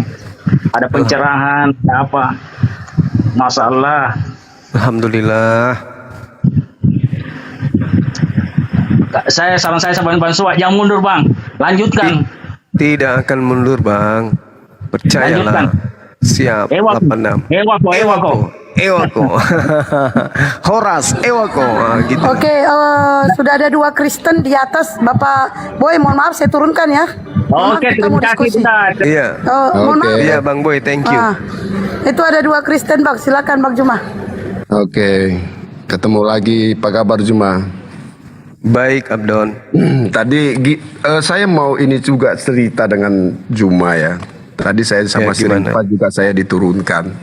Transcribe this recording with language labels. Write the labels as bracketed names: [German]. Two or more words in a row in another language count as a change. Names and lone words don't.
[Indonesian] Ada pencerahan, apa. [Arabic] ما شاء الله. [Indonesian] Alhamdulillah. Saran saya sama Bang Suma, jangan mundur Bang. Lanjutkan. Tidak akan mundur, Bang. Percayalah. Lanjutkan. Siap. Ewako. 86. Ewako. Horas, Ewako. Gitu. Oke, sudah ada 2 Kristen di atas. Bapak Boy, mohon maaf saya turunkan ya. Mohon maaf, Oke, kita mau terima kasih. diskusi. Iya. Mohon maaf. Iya, Bang Boy, [English] thank you. [Indonesian] Itu ada 2 Kristen, Bang. Silakan Bang Juma. Oke, ketemu lagi. Apa kabar Juma? Baik, Abdon. Tadi saya mau ini juga cerita dengan Juma ya. Tadi saya sama si Rifa juga saya diturunkan.